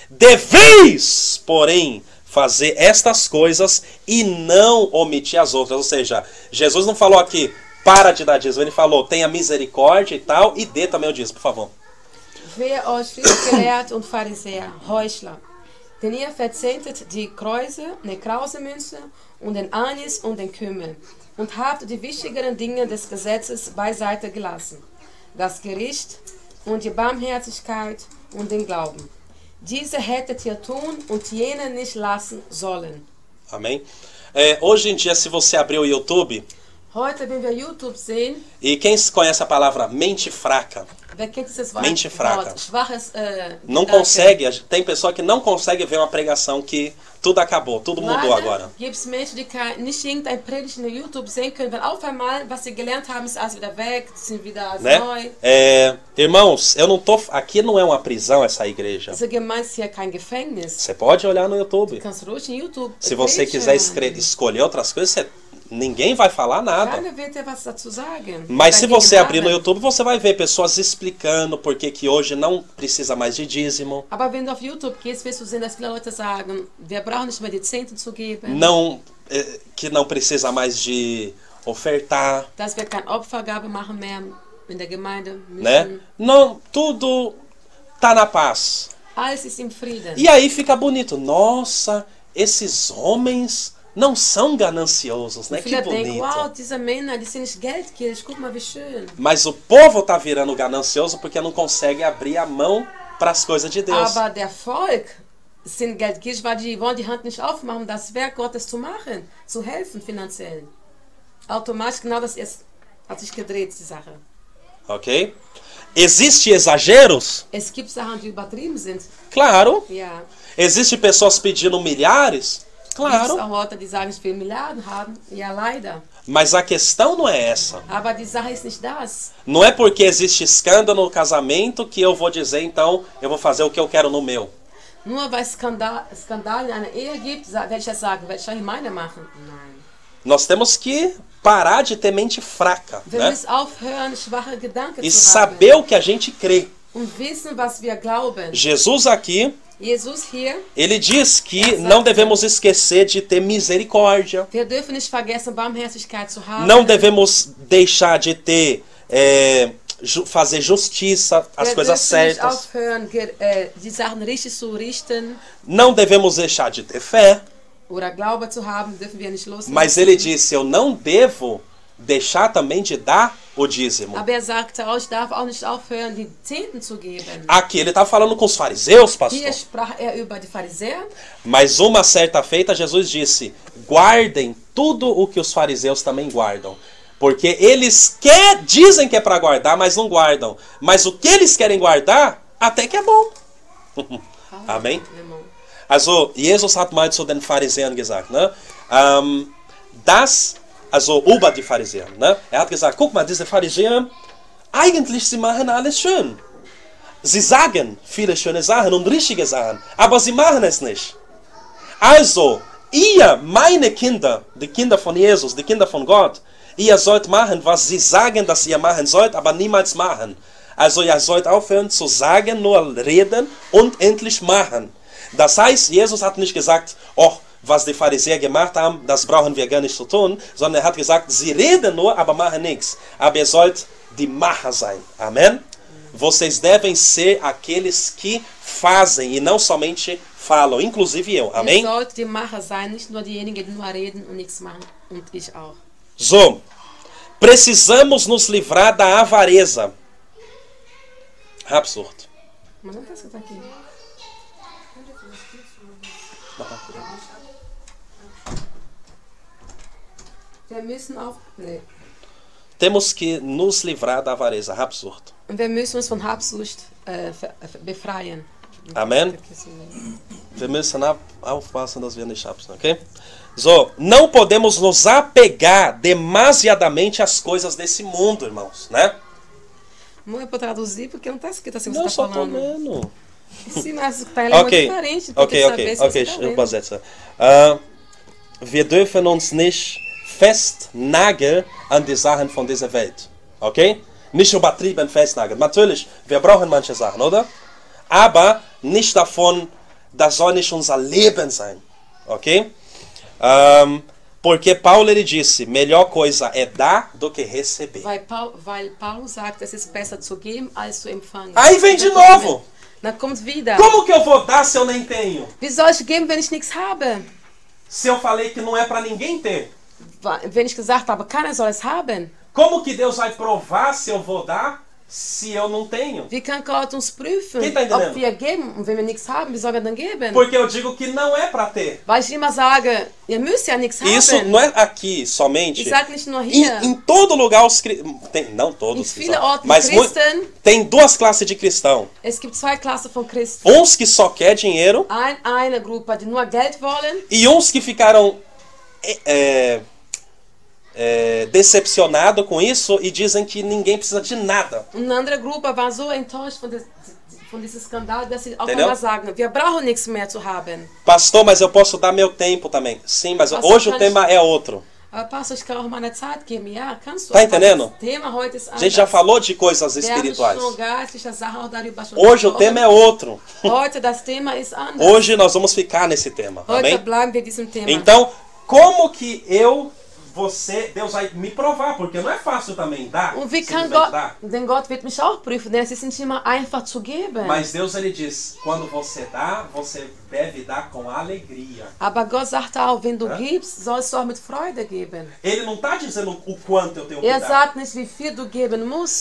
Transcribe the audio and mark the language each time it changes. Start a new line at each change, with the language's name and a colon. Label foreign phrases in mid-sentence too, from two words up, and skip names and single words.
Portuguese: Deveis, porém, fazer estas coisas e não omitir as outras. Ou seja, Jesus não falou aqui, para de dar dízimo, ele falou, tenha misericórdia e tal, e dê também o dízimo, por favor.
German: Wer euch Schriftgelehrte und Pharisäer, Heuchler, denn ihr verzehntet die Krausemünze und den Anis und den Kümmel und habt die wichtigeren Dinge des Gesetzes beiseite gelassen, das Gericht und die Barmherzigkeit und den Glauben. Diese hättet ihr tun und jene nicht lassen sollen.
Portuguese: Amém? Hoje em dia, se você abrir o YouTube,
German: Heute, wenn wir YouTube sehen,
Portuguese: e quem conhece a palavra mente fraca,
German: wer kennt dieses Wort?
Portuguese: Mente fraca.
German: Schwaches,
Portuguese: não
German: Gedanke.
Portuguese: consegue, tem pessoa que não consegue ver uma pregação que tudo acabou, tudo mudou
German: Leider
Portuguese: agora.
German: gibt es Menschen, die nicht irgendein Predigt in YouTube sehen können, weil auf einmal, was sie gelernt haben, ist alles wieder weg, sind wieder
Portuguese: Né?
German: neu.
Portuguese: Irmãos, eu não tô. Aqui não é uma prisão essa igreja.
German: Diese Gemeinde ist hier kein Gefängnis.
Portuguese: Você pode olhar no YouTube.
German: Du kannst ruhig in YouTube
Portuguese: Se você
German: preachen.
Portuguese: quiser escolher outras coisas, ninguém vai falar nada.
German: Keiner wird dir was dazu sagen.
Portuguese: Mas se
German: Dagegen
Portuguese: você abrir no
German: haben.
Portuguese: YouTube, você vai ver pessoas explicando por que hoje não precisa mais de dízimo.
German: Aber wenn du auf YouTube gehst, wirst du sehen, dass viele Leute sagen, wir brauchen nicht mehr die Zehnten zu geben,
Portuguese: Que não precisa mais de ofertar,
German: dass wir keine Opfergabe machen mehr in der Gemeinde müssen.
Portuguese: né? Não, tudo tá na paz.
German: Alles ist im Frieden.
Portuguese: E aí fica bonito. Nossa, esses homens não são gananciosos, né? Que
German: Viele denken,
Portuguese: bonito.
German: wow, diese Männer, die sind nicht geldgierig, guck mal, wie schön.
Portuguese: Mas o povo tá virando ganancioso porque não consegue abrir a mão para as coisas de Deus.
German: Aber der Volk sind geldgierig, weil die wollen die Hand nicht aufmachen, um das Werk Gottes zu machen, zu helfen finanziell. Automatisch, genau das hat sich gedreht, die Sache.
Portuguese: Ok? Existem exageros?
German: Es gibt Sachen, die übertrieben sind.
Portuguese: Claro.
German: Ja.
Portuguese: Existem pessoas pedindo milhares?
German: Gibt es
Portuguese: Claro.
German: auch Leute, die sagen, ich will Milliarden haben? Ja, leider.
Portuguese: Mas a questão não é essa.
German: Aber die Sache ist nicht das.
Portuguese: Não é porque existe escândalo no casamento que eu vou dizer, então, eu vou fazer o que eu quero no meu.
German: Nur weil es Skandal in einer Ehe gibt, werde ich das sagen, werde ich auch in meiner machen? Nein.
Portuguese: Nós temos que parar de ter mente fraca,
German: Wir
Portuguese: né?
German: müssen aufhören, schwache Gedanken
Portuguese: E
German: zu
Portuguese: saber o que a gente crê.
German: haben. Und wissen, was wir glauben.
Portuguese: Jesus aqui,
German: Jesus hier,
Portuguese: ele diz que não devemos esquecer de ter misericórdia.
German: wir dürfen nicht vergessen, Barmherzigkeit zu haben.
Portuguese: Não devemos deixar de ter, fazer justiça, as
German: Wir
Portuguese: coisas
German: dürfen nicht
Portuguese: certas.
German: aufhören, die Sachen richtig zu richten
Portuguese: Não devemos deixar de ter fé.
German: oder Glaube zu haben, dürfen wir nicht loslassen.
Portuguese: Mas ele disse, eu não devo deixar também de dar o dízimo.
German: Aber sagte auch, ich darf auch nicht aufhören, die Zehnten zu geben.
Portuguese: Aqui ele está falando com os fariseus, pastor.
German: Hier sprach über die Pharisäer.
Portuguese: Mas uma certa feita, Jesus disse, guardem tudo o que os fariseus também guardam. Porque eles dizem que é para guardar, mas não guardam. Mas o que eles querem guardar, até que é bom. Amém?
German: Also, Jesus hat mal zu den Pharisäern gesagt, ne? Das also über die Pharisäer. Ne? Hat gesagt, guck mal, diese Pharisäer, eigentlich sie machen alles schön. Sie sagen viele schöne Sachen und richtige Sachen, aber sie machen es nicht. Also, ihr, meine Kinder, die Kinder von Jesus, die Kinder von Gott, ihr sollt machen, was sie sagen, dass ihr machen sollt, aber niemals machen. Also ihr sollt aufhören zu sagen, nur reden und endlich machen. Das heißt, Jesus hat nicht gesagt, oh, was die Pharisäer gemacht haben, das brauchen wir gar nicht zu tun, sondern er hat gesagt, sie reden nur, aber machen nichts. Aber ihr sollt die Macher sein.
Portuguese: Amém? Vocês devem ser aqueles que fazem e não somente falam, inclusive eu. Amém?
German: Ihr sollt die Macher sein, nicht nur diejenigen, die nur reden und nichts machen. Und ich auch. So,
Portuguese: precisamos nos livrar da avareza.
German: Habsucht.
Portuguese: Mas não tá escrito aqui.
German: Wir müssen auch... Nee.
Portuguese: Temos que nos livrar da avareza,
German: Habsucht. Und wir müssen uns von Habsucht befreien.
Portuguese: Amém?
German: Wir müssen aufpassen, dass wir nicht habsen, ok? So,
Portuguese: não podemos nos apegar demasiadamente às coisas desse mundo, irmãos, né? Não é para traduzir porque não está escrito assim, Não, você está só tô falando. lendo. Sim, mas está em língua diferente.
German: Okay, ich übersetze. Wir dürfen uns nicht festnageln an die Sachen von dieser Welt. Okay? Nicht übertrieben festnageln. Natürlich, wir brauchen manche Sachen, oder? Aber nicht davon, das soll nicht unser Leben sein. Ok?
Portuguese: Porque Paulo ele disse, melhor coisa é dar do que receber.
German: Weil Paulo sagt, es ist besser zu geben, als zu empfangen.
Portuguese: Aí vem de novo.
German: Dann kommt wieder.
Portuguese: Como que eu vou dar se eu nem tenho?
German: Wie soll ich geben, wenn ich nichts habe?
Portuguese: Se eu falei que não é para ninguém ter.
German: Wenn ich gesagt habe, keiner soll es haben.
Portuguese: Como que Deus vai provar se eu vou dar se eu não tenho?
German: Wie kann Gott uns prüfen,
Portuguese: Quem tá entendendo?
German: ob wir geben? Und wenn wir nichts haben, wie soll er dann geben?
Portuguese: Porque eu digo que não é para ter.
German: Weil ich immer sage, ihr müsst ja nichts
Portuguese: Isso
German: haben.
Portuguese: não é aqui somente.
German: Ich sage nicht nur hier.
Portuguese: Em todo lugar os não todos,
German: Em viele Orten
Portuguese: mas
German: Christen.
Portuguese: Tem duas classes de cristão.
German: Es gibt zwei Klassen von Christen.
Portuguese: Uns que só quer dinheiro
German: Eine Gruppe, die nur Geld wollen.
Portuguese: e uns que ficaram decepcionados com isso e dizem que ninguém precisa de nada.
German: Und eine andere Gruppe war so enttäuscht von diesem Skandal, dass sie auch
Portuguese: Entendeu?
German: immer sagen, wir brauchen nichts mehr zu haben.
Portuguese: Pastor, mas eu posso dar meu tempo também. Sim, mas Pastor, hoje o tema é outro.
German: Aber Pastor, ich kann auch meine Zeit geben. Ja, kannst du.
Portuguese: Tá
German: Aber
Portuguese: entendendo?
German: das Thema heute ist
Portuguese: A gente já falou de coisas espirituais. Hoje o tema é outro.
German: Heute das Thema ist anders.
Portuguese: Hoje nós vamos ficar nesse tema.
German: Heute
Portuguese: Amém?
German: bleiben wir diesem Thema.
Portuguese: Então, como que Deus vai me provar, porque não é fácil também dar.
German: Und wie kann
Portuguese: simplesmente
German: Gott,
Portuguese: dar.
German: denn Gott wird mich auch prüfen, denn es ist nicht immer einfach zu geben.
Portuguese: Mas Deus ele diz, quando você dá, você deve dar com alegria.
German: Aber Gott sagt auch, wenn du gibst, sollst du auch mit Freude geben.
Portuguese: Ele não está dizendo o quanto eu tenho que
German: Er
Portuguese: dar.
German: sagt nicht, wie viel du geben musst.